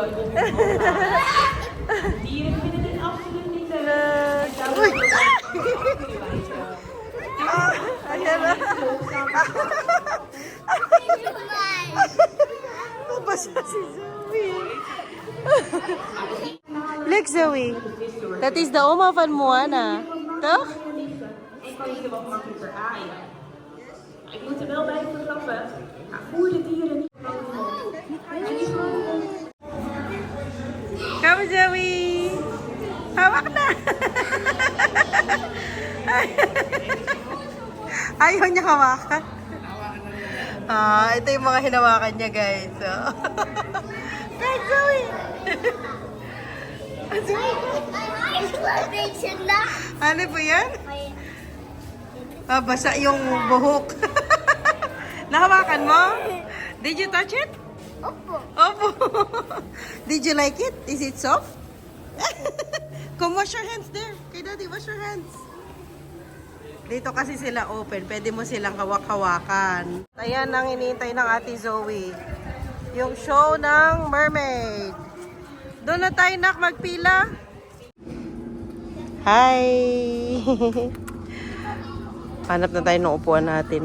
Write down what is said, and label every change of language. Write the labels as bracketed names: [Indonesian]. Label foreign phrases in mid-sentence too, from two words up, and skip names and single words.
[Filipino] Uy! Ayan na. Basta si [Dutch] Dat is de oma van Moana. Toch? En kan je er wat makkelijker aaien. Ik moet er wel bij verklappen. Voer de dieren niet Kom Zoe! [Filipino] Hawak na! Ayaw niya hawakan. Ito yung mga hinawakan niya guys. Guys, Zoe! Ano po yan? Basa yung buhok. Nahawakan mo? [English] Did you touch it? [Filipino] Opo. [English] Opo. Did you like it? Is it soft? Come wash your hands there. Kay Daddy, wash your hands. [Filipino] Dito kasi sila open. Pwede mo silang hawak-hawakan. Ayan ang iniintay ng Ate Zoe. Yung show ng mermaid. Doon na tayo nak magpila. Hi! Hanap na tayo ng upuan natin.